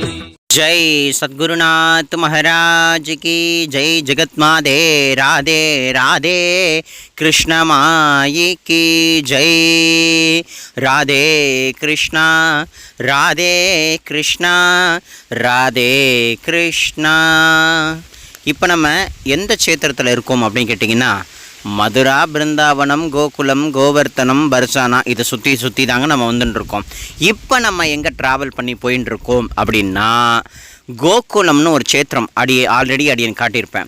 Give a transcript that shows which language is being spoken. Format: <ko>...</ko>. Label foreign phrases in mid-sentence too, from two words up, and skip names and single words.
<hi>जय सद्गुरुनाथ महाराज की जय। जगतमाते राधे राधे कृष्ण माई की जय। राधे कृष्णा राधे कृष्णा राधे कृष्णा।</hi> <ta>இப்போ நம்ம எந்த க்ஷேத்திரத்தில் இருக்கோம் அப்படின்னு கேட்டிங்கன்னா, மதுரா, பிருந்தாவனம், கோகுலம், கோவர்த்தனம், பர்சானா இதை சுற்றி தாங்க நம்ம வந்துட்டுருக்கோம். இப்போ நம்ம எங்கே ட்ராவல் பண்ணி போயின்னு இருக்கோம் அப்படின்னா, கோகுலம்னு ஒரு க்ஷேத்திரம் ஆல்ரெடி அடியன் காட்டியிருப்பேன்.</ta>